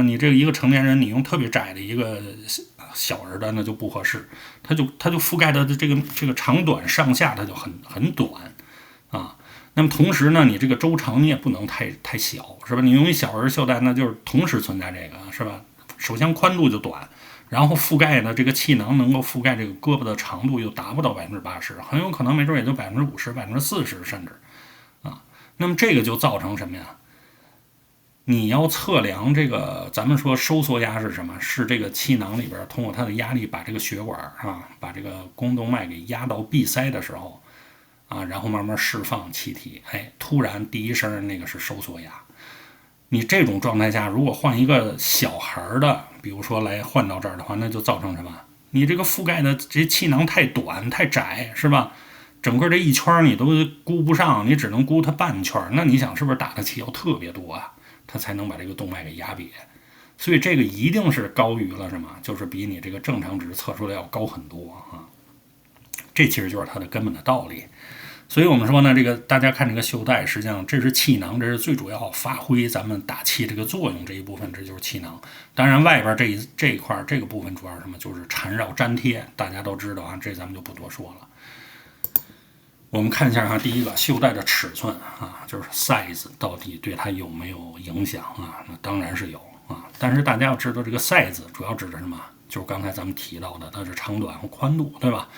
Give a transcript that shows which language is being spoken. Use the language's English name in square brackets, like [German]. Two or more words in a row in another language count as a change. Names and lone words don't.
[Chinese] 你這個一個成年人，你用特別窄的一個小人的，那就不合適。它就覆蓋的這個長短上下，它就很短啊。那麼同時呢，你這個周長你也不能太小，是吧？你用一小人袖帶，那就是同时存在这個，是吧？首先寬度就短，然後覆蓋呢，這個氣囊能夠覆蓋這個胳膊的長度又達不到80%，很有可能沒準也就50%、40%甚至。那麼這個就造成什麼呀？你要測量這個，咱們說收縮壓是什麼？是這個氣囊裡邊通過它的壓力把這個血管啊，把這個肱動脈給壓到閉塞的時候啊，然後慢慢釋放氣體，哎，突然第一聲那個是收縮壓。你這種狀態下，如果換一個小孩的，比如說來換到這兒的話，那就造成什麼？你這個覆蓋的這氣囊太短太窄，是吧？整個這一圈你都估不上，你只能估它半圈，那你想是不是打的氣要特別多啊？它才能把這個動脈給壓瘪，所以這個一定是高於了什麼？就是比你這個正常值測出來要高很多啊。這其實就是它的根本的道理。所以我們說呢，這個大家看這個袖帶，實際上這是氣囊，這是最主要發揮咱們打氣這個作用這一部分，這就是氣囊。當然外邊這一塊這個部分主要是什麼？就是纏繞粘貼，大家都知道啊，這咱們就不多說了。我們看一下啊，第一個袖帶的尺寸啊，就是 size 到底對它有沒有影響啊？那當然是有啊，但是大家要知道這個 size 主要指的是什麼？就是剛才咱們提到的，它是長短和寬度，對吧？